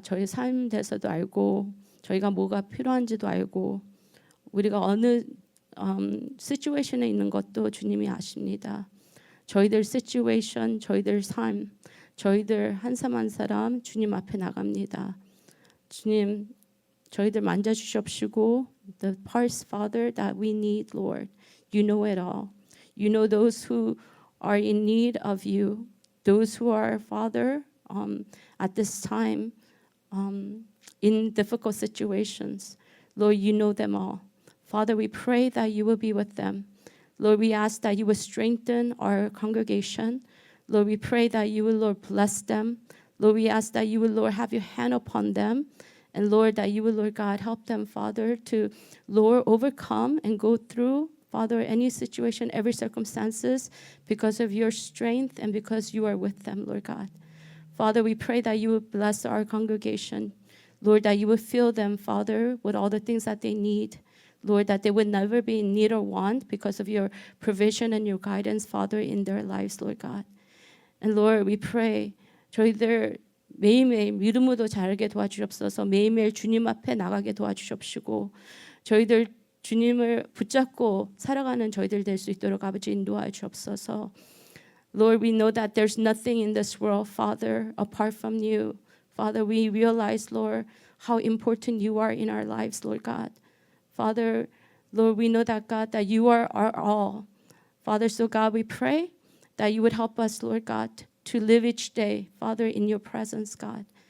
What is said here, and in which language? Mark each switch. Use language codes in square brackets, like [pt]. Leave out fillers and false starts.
[ko] 저희 삶 대해서도 알고 저희가 뭐가 필요한지도 알고 우리가 어느 시츄에이션에 있는 것도 주님이 아십니다. 저희들 시츄에이션, 저희들 삶, 저희들 한 사람 한 사람 주님 앞에 나갑니다. 주님, 저희들 만져주시옵시고, [en] the parts, Father, that we need, Lord. You know it all. You know those who are in need of you, those who are, Father, at this time in difficult situations. Lord, you know them all. Father, we pray that you will be with them. Lord, we ask that you will strengthen our congregation. Lord, we pray that you will, Lord, bless them. Lord, we ask that you will, Lord, have your hand upon them. And Lord, that you will, Lord God, help them, Father, to, Lord, overcome and go through, Father, any situation, every circumstances, because of your strength and because you are with them, Lord God. Father, we pray that you would bless our congregation. Lord, that you would fill them, Father, with all the things that they need. Lord, that they would never be in need or want because of your provision and your guidance, Father, in their lives, Lord God. And Lord, we pray [ko] 저희들 매일매일 믿음으로 자라게 도와주옵소서. 매일매일 주님 앞에 나가게 도와주십시고 저희들 주님을 붙잡고 살아가는 저희들 될 수 있도록 아버지 인도하여 주옵소서. [en] Lord, we know that there's nothing in this world, Father, apart from you. Father, we realize, Lord, how important you are in our lives, Lord God. Father, Lord, we know that, God, that you are our all. Father, so God, we pray that you would help us, Lord God, to live each day, Father, in your presence, God.